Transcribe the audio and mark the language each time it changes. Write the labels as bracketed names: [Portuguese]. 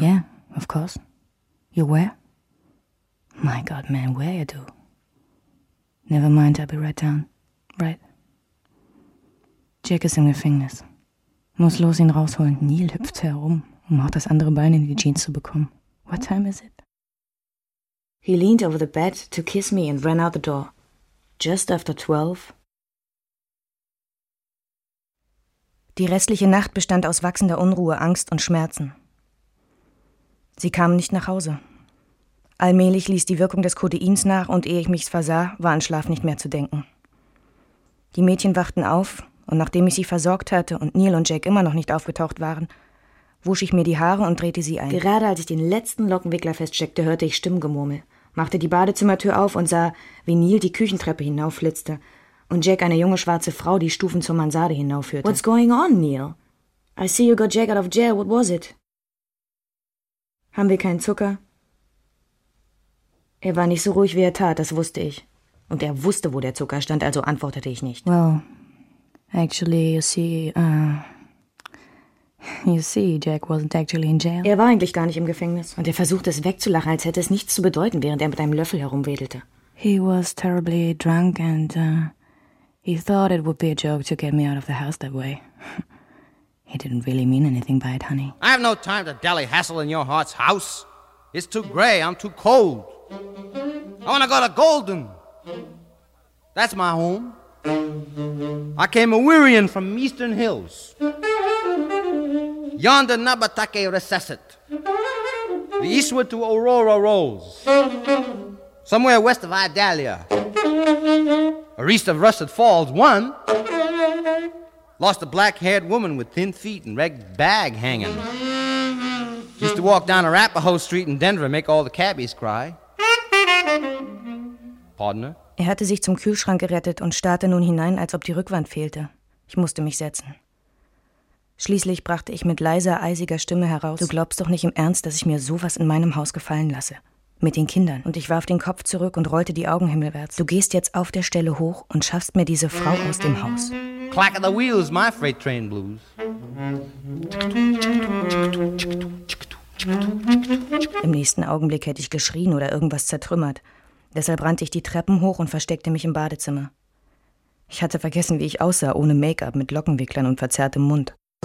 [English] Yeah, of course. You were? My God, man, where are you? Never mind, I'll be right down. Right. [German] Jack ist im Gefängnis. Muss los ihn rausholen. Neil hüpft herum, um auch das andere Bein in die Jeans zu bekommen. [English] What time is it? He leaned over the bed to kiss me and ran out the door. Just after 12. [German] Die restliche Nacht bestand aus wachsender Unruhe, Angst und Schmerzen. Sie kamen nicht nach Hause. Allmählich ließ die Wirkung des Codeins nach, und ehe ich mich's versah, war an Schlaf nicht mehr zu denken. Die Mädchen wachten auf, und nachdem ich sie versorgt hatte und Neil und Jack immer noch nicht aufgetaucht waren, wusch ich mir die Haare und drehte sie ein. Gerade als ich den letzten Lockenwickler feststeckte, hörte ich Stimmengemurmel, machte die Badezimmertür auf und sah, wie Neil die Küchentreppe hinaufflitzte und Jack eine junge schwarze Frau die Stufen zur Mansarde hinaufführte. [English] What's going on, Neil? I see you got Jack out of jail. What was it? [German] Haben wir keinen Zucker? Er war nicht so ruhig, wie er tat, das wusste ich. Und er wusste, wo der Zucker stand, also antwortete ich nicht. [English] Well, actually, you see, Jack wasn't actually in jail. [German] Er war eigentlich gar nicht im Gefängnis. Und er versuchte es wegzulachen, als hätte es nichts zu bedeuten, während er mit einem Löffel herumwedelte. [English] He was terribly drunk and he thought it would be a joke to get me out of the house that way. He didn't really mean anything by it, honey. I have no time to dally hassle in your heart's house. It's too gray, I'm too cold. I want to go to Golden. That's my home. I came a-wearying from Eastern Hills. Yonder Nabatake recessed. The eastward to Aurora rose. Somewhere west of Idalia. Or east of Rusted Falls, one. Lost a black-haired woman with thin feet and red bag hanging. Used to walk down Arapahoe Street in Denver and make all the cabbies cry. Partner. [German] Er hatte sich zum Kühlschrank gerettet und starrte nun hinein, als ob die Rückwand fehlte. Ich musste mich setzen. Schließlich brachte ich mit leiser, eisiger Stimme heraus, du glaubst doch nicht im Ernst, dass ich mir sowas in meinem Haus gefallen lasse. Mit den Kindern. Und ich warf den Kopf zurück und rollte die Augen himmelwärts. Du gehst jetzt auf der Stelle hoch und schaffst mir diese Frau aus dem Haus. [English] Clack of the wheels, my freight train blues. [German] Im nächsten Augenblick hätte ich geschrien oder irgendwas zertrümmert. Deshalb rannte ich die Treppen hoch und versteckte mich im Badezimmer. Ich hatte vergessen, wie ich aussah, ohne Make-up, mit Lockenwicklern und verzerrtem Mund.